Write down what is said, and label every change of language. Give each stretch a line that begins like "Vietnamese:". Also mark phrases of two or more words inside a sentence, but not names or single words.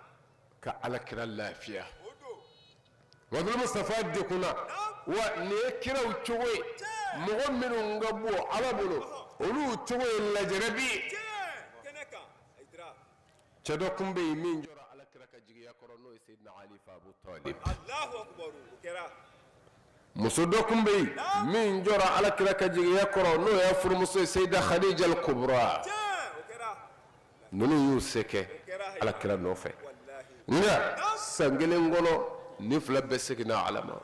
Bambara: ka alakira lafiya o do wadul mustafa dekuna wa nin ye kiraw cogo ye mɔgɔ minnu ka bɔ ala bolo olu cogo ye lajarabi ye kɛnɛ kan haydara cɛ dɔ kun bɛ yen min jɔra alakira ka jigiya kɔrɔ n'o ye seyidina ali fa abu talib
Arabic: الله أكبر
Bambara: o kɛra muso dɔ kun bɛ yen min jɔra alakira ka jigiya kɔrɔ n'o ye furumuso ye seyida khadija al kubra o kɛra ninnu y'u se kɛ alakira nɔfɛ nka san kelen kɔnɔ ni fila bɛɛ seginna ala ma